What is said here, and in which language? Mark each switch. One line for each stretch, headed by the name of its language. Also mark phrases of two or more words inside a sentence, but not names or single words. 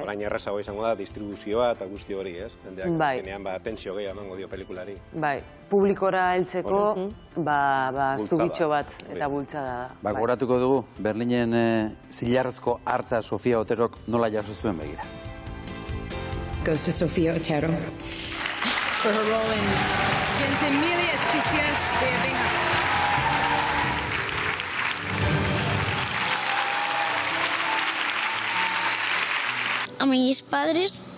Basque: Orain errazago izango da distribuzioa eta guzti hori, ez? Bai. Genean tensio gehiago emango dio pelikulari. Bai, publikora heltzeko zubitxo bat eta bultzada da. Gogoratuko dugu, Berlinen zilarrezko hartza Sofia Oterok nola jaso zuen begira.
English: Goes to Sofia Otero for her role in Ventimiglia Especias de Abejas.
Spanish: A mis padres